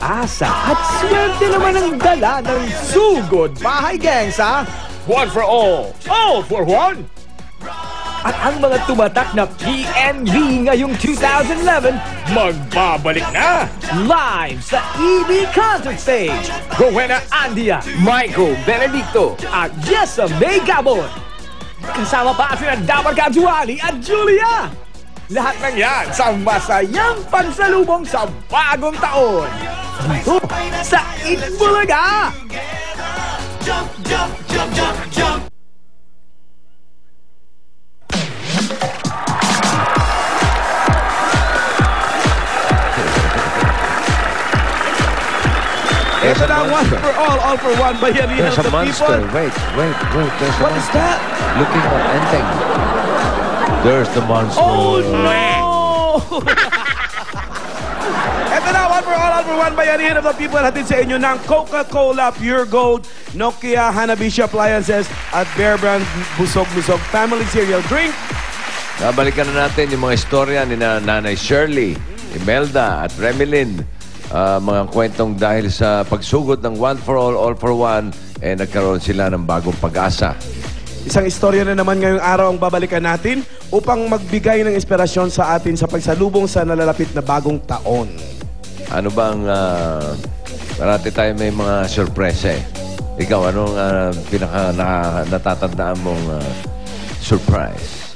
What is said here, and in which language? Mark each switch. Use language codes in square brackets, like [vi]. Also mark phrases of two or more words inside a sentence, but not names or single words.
[tl] pag-asa at swerte naman ang dala ng Sugod Bahay Gangs, ha? [en] One for all for one. [tl] At ang mga tumatak na PNV ngayong 2011, Magbabalik na. live sa EB Concert Stage. Rowena Andia, Michael Benedicto. at Jessa May Gabon. Kasama pa sina Dabar Kajuali at Julia. Lahat ng yan sa masayang pansalubong sa bagong taon. Dito sa Itbulaga. [en] Jump, jump, jump, jump, jump. [tl] Ito na ang [en] one for all for one [tl] bayanihan [en] There's of a the monster. people. Wait. There's a What is monster. that? Looking for ending. There's the monster. Oh no! [tl] Ito na, [en] one for one bayanihan of the people. [tl] Hatid sa inyo ng Coca-Cola Pure Gold, Nokia Hanabishi Appliances at Bear Brand Busog-Busog Family Cereal Drink. Nabalikan na natin yung mga istorya ni Nanay Shirley, Imelda at Remilyn. Mga kwentong dahil sa pagsugod ng [en] one for all for one, [tl] nagkaroon sila ng bagong pag-asa. Isang istorya na naman ngayong araw ang babalikan natin upang magbigay ng inspirasyon sa atin sa pagsalubong sa nalalapit na bagong taon. Ano bang, parati tayo may mga sorpresa eh. Ikaw, anong pinaka natatandaan mong surprise?